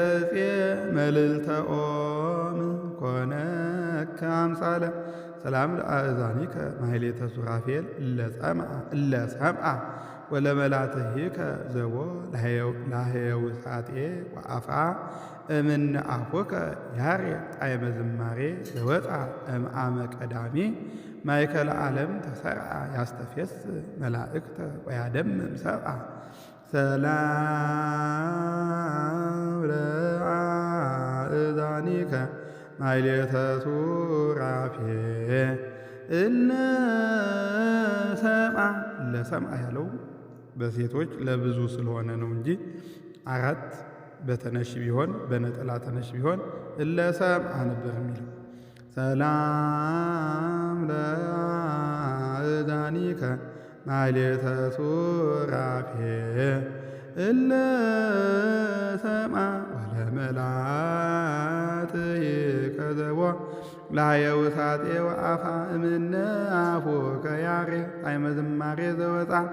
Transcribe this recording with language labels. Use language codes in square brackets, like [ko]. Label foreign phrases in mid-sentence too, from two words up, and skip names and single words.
[gez] ዕፄ መልዕልተ ኦም ኮነከ አምሳለ። ሰላም ለአእዛኒከ ማሕሌተ ሱራፌል እለ ሰምዓ ወለመላትሂከ ዘቦ ላህየውሳጤ ወአፍአ እምነ አፉከ ያሬድ ጣዕመ ዝማሬ ዘወፃ እምአመ ቀዳሚ ማእከለ ዓለም ተሰርዓ ያስተፌስ መላእክተ ወያደምም ሰብአ። ሰላም ለአእዛኒከ ማሕሌተ ሱራፌል እለ ሰምዓ [am] ያለው በሴቶች ለብዙ ስለሆነ ነው እንጂ አራት በተነሽ ቢሆን በነጠላ ተነሽ ቢሆን [gez] እለ ሰምዓ [am] ነበር የሚለው። ሰላም [gez] ለአእዛኒከ ማሕሌተ ሱራፌል እለ ሰምዓ ለመላት ከዘቦ ላየውሳጤ ወአፋ እምነ አፉከ ያሬድ ጣዕመ ዝማሬ ዘወፃ